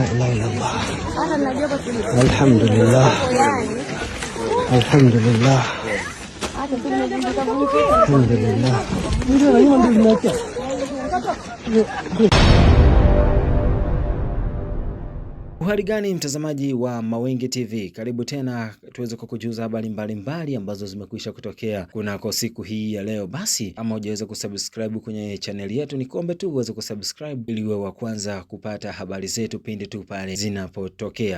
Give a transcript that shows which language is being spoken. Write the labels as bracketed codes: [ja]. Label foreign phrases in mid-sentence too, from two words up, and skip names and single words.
[ar] إله إلا الله. الحمد لله. الحمد لله. الحمد لله. [sw] Uhali gani mtazamaji wa Mawenge TV, karibu tena tuweze kukujuza habari mbalimbali ambazo zimekwisha kutokea kunako siku hii ya leo. Basi ama hujaweza kusubscribe kwenye channel yetu, nikombe tu uweze kusubscribe ili uwe wa kwanza kupata habari zetu pindi tu pale zinapotokea.